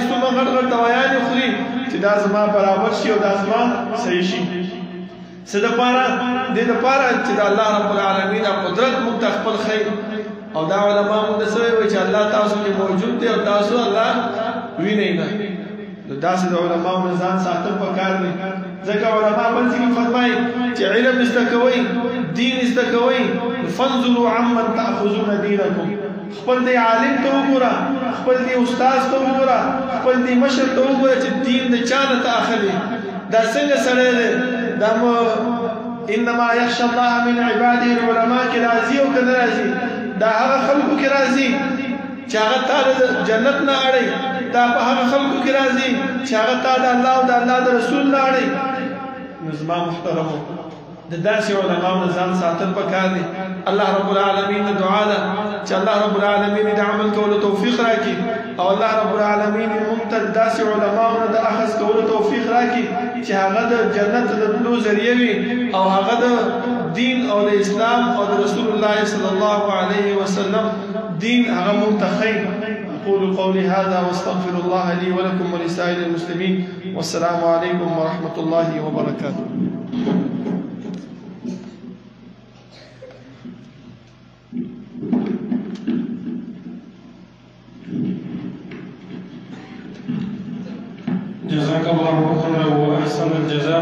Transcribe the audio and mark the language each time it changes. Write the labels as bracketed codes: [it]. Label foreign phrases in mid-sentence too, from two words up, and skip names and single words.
[ps] څومره غټ غټ دوایانې خوري چې دا زما برابر شي او دا زما صحیح شي څه دپاره دې دپاره چې د الله رب العالمین قدرت موږ ته خپل ښیي او دا علما موږ ته څه وایي چې الله تاسو کې موجود دی او تاسو الله وینئ نه نو داسې د علماو نه ځان ساتل پکار دی ځکه علما بل ځای فرمایي چې علم زده کوئ دین زده کوئ [ar] فانظروا عمن تأخذون دینکم [ps] خپل دی عالم ته وګوره خپل دی استاد ته وګوره خپل دی مشر ته وګوره چې دین د چا نه اخلي دا څنګه سره دی دا [ar] انما يخشى الله من عباده [ps] العلماء کې راځي او کنه راځي دا هغه خلکو کې راځي چې هغه تعالی جنت نه اړي دا په هغه خلکو کې راځي چې هغه تعالی الله او د الله د رسول نه اړي نظام محترمو د داسې علماو نه ځان ساتل پکار دي الله رب العالمین دعا ده چې الله رب العالمین د عمل کولو توفیق راکړي او الله رب العالمین موږ ته داسې علماو نه د اخذ کولو توفیق راکړي چې هغه د جنت د تلو ذریعہ وي او هغه د دین او د اسلام او د رسول الله [ar] صلی الله علیه وسلم [ps] دین هغه موږ ته خیر [ar] أقول قولي هذا واستغفر الله لي ولكم ولسائر المسلمين والسلام عليكم ورحمة الله وبركاته. جزاك الله خيرا وأحسن الجزاء.